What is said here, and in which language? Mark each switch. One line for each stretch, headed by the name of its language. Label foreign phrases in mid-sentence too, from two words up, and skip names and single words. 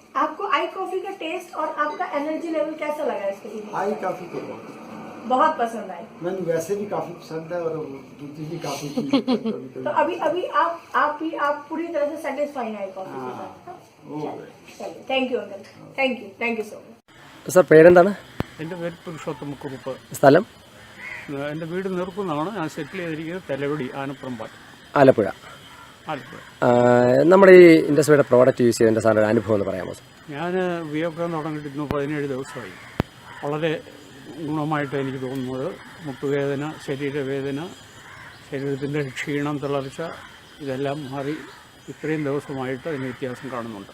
Hindi: आपको आई कॉफी का टेस्ट और आपका
English: energy level
Hindi: कैसा लगा इसके लिए? आई काफ़ी तो बहुत पसंद आई। मैंने वैसे भी काफ़ी पसंद है और दूसरी भी काफ़ी तो अभी आप पूरी तरह से सेटिस्फाई आई कॉफी के साथ?
English: चलिए, thank you uncle, thank you so much.
Malayalam: സാർ പേരെന്താണ്? എൻ്റെ പേര് പുരുഷോത്തമ കുറുപ്പ്. സ്ഥലം? എൻ്റെ വീട് നിർക്കുന്നതാണ്. ഞാൻ സെറ്റിൽ ചെയ്തിരിക്കുന്നത് തെലവടി, ആനപ്പുറമ്പാൽ, ആലപ്പുഴ. നമ്മുടെ ഈ ഇൻഡസ്ട്രിയുടെ
English: product use
Malayalam: ചെയ്തതിൻ്റെ സാറിൻ്റെ ഒരു അനുഭവം എന്ന് പറയാമോ? ഞാൻ ഉപയോഗിക്കാൻ തുടങ്ങിയിട്ട് ഇന്ന് 17 ദിവസമായി. വളരെ ഗുണമായിട്ട് എനിക്ക് തോന്നുന്നത് മുട്ടുവേദന, ശരീരവേദന, ശരീരത്തിൻ്റെ ക്ഷീണം, തളർച്ച ഇതെല്ലാം മാറി ഇത്രയും ദിവസമായിട്ട് അതിന് വ്യത്യാസം കാണുന്നുണ്ട്.